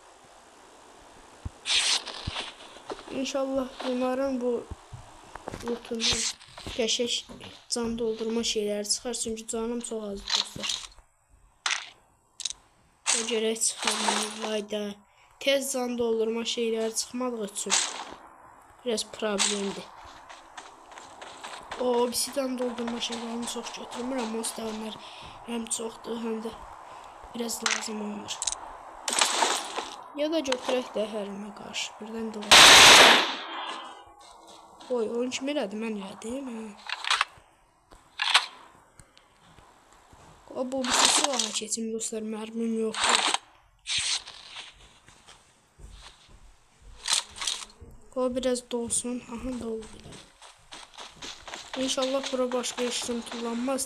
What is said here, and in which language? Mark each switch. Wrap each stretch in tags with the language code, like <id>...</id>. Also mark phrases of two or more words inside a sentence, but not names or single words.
<az>İnşallah bunların bu rutundan qəşəng can doldurma şeyləri çıxar. Çünki canım çox az dostlar. O gərək çıxarmayaydı. Tez can doldurma şeyləri çıxmadığı üçün biraz problemdir.</az> <tr>O obsidian doldurma şeylerini çok götürmür ama onlar hem çoxdur hem de biraz lazım olmur.</tr> <az>Ya da götürək də hərimə qarşı birdən də olur. Oy, oyun kim elədi? Mən elədim. O bu bir silaha keçim dostlar, mərmim yoxdur. O biraz dolsun. Aha doldu.</az> <tr>İnşallah bura başka işlem kullanmaz.</tr>